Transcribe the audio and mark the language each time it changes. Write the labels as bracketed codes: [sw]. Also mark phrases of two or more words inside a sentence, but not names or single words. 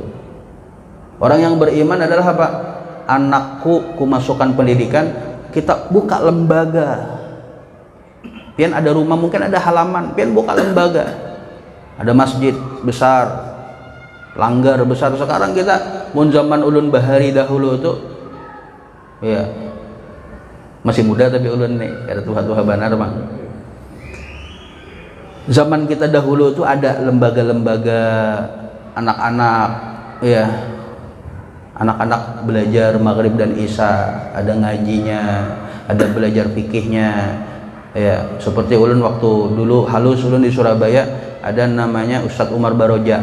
[id] Orang yang beriman adalah apa? Anakku ku masukkan pendidikan, kita buka lembaga. [bjn] Pian ada rumah, mungkin ada halaman, pian buka lembaga. [id] Ada masjid besar, langgar besar. [bjn] Sekarang kita mun zaman ulun bahari dahulu tuh ya masih muda tapi ulun nih ada tuha-tuha banar mah. [id] Zaman kita dahulu tuh ada lembaga-lembaga anak-anak ya. Anak-anak belajar maghrib dan isya, ada ngajinya, ada belajar fikihnya. [bjn] Ya, seperti ulun waktu dulu halus ulun di Surabaya ada namanya Ustadz Umar Baroja.